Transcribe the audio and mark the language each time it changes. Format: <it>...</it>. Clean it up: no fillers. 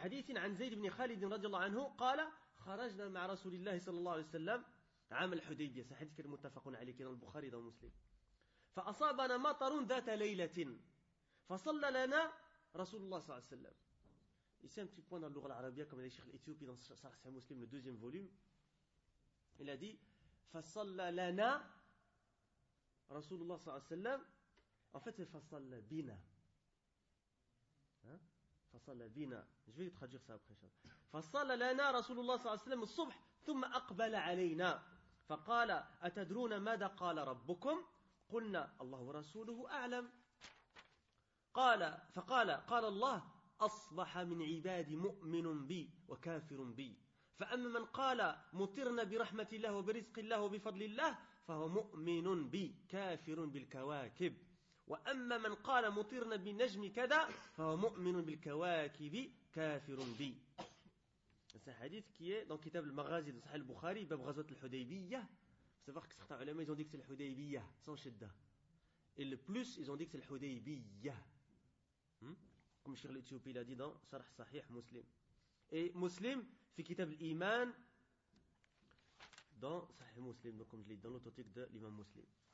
<ar>عن زيد بن خالد رضي الله عنه قال خرجنا مع رسول الله صلى الله عليه وسلم عام الحديبية حديث متفق عليه كان البخاري ومسلم فأصابنا مطر ذات ليلة فصلى لنا رسول الله صلى الله عليه وسلم.</ar> <fr>Ici un petit point dans la langue arabe, comme le cheikh l'Éthiopie dans Sahih Muslim, le deuxième volume. Il a dit</fr> <ar>فصلى لنا رسول الله صلى الله عليه وسلم.</ar> <fr>En fait, c'est</fr> <ar>فصلى بنا. فصلى بنا.</ar> <fr>Je vais traduire ça après.</fr> <ar>فصلى لنا رسول الله صلى الله عليه وسلم الصبح ثم أقبل علينا فقال أتدرون ماذا قال ربكم؟ قلنا الله ورسوله أعلم قال الله أصبح من عبادي مؤمن بي وكافر بي فأما من قال مطرنا برحمة الله وبرزق الله وبفضل الله فهو مؤمن بي كافر بالكواكب وأما من قال مطرنا بنجم كذا فهو مؤمن بالكواكب كافر بي.</ar> <fr>C'est un hadith qui est dans</fr> <ar>كتاب المغازي</ar> <fr>de Sahih al-Bukhari</fr> <ar>باب غزوة الحديبية.</ar> <fr>Savoir que certains ulama, ils ont dit que c'est le Hudaybiyya, sans shidda. Et le plus, ils ont dit que c'est le Hudaybiyya. Comme Cheikh l'Éthiopie l'a dit dans Sarah Sahih Muslim. Et Muslim, fait kitab l'Iman dans Sahih Muslim, donc comme je l'ai dit, dans l'authentique de l'imam Muslim.</fr>